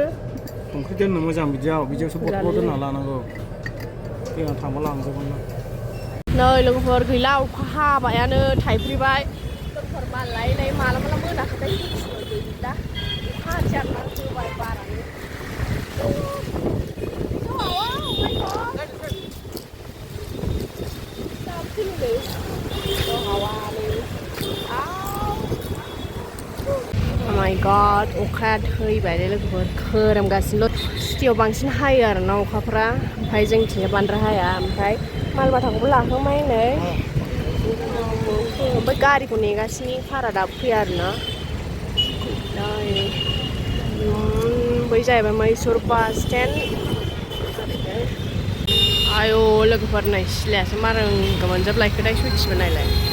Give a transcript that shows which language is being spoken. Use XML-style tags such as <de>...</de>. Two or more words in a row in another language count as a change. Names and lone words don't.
<brx>संख्रि दोननो मोजां बिदियावसो बथल दोनना लानांगौ दैयाव थांबा लांजोबगोन ना नै लोगोफोर गैला अखा हाबायानो थाइफ्रिबाय लोगोफोर मालाय माला मोनाखैथाय गैला अखा हाजारना होबाय बारानो</brx> <en>Oh my god</en> <brx>अखाया थैबाय लोगोफोर खोरोमगासिनो सिटियाव बांसिन हायो आरोना अखाफ्रा ओमफ्राय जोंनिथिंजाय बांद्राय हाया ओमफ्राय मालबाथाखौबो लाखांबाय नै ओमफ्राय गारिखौ नेगासिनो कारआ दाबो फैया आरोना बै जाहैबाय मैसुर बास स्टेन्ड आयौ लोगोफोर नै सिलायासो मारोंगो मोनजोबलायखोथाय सयथिबो नायलाय</brx>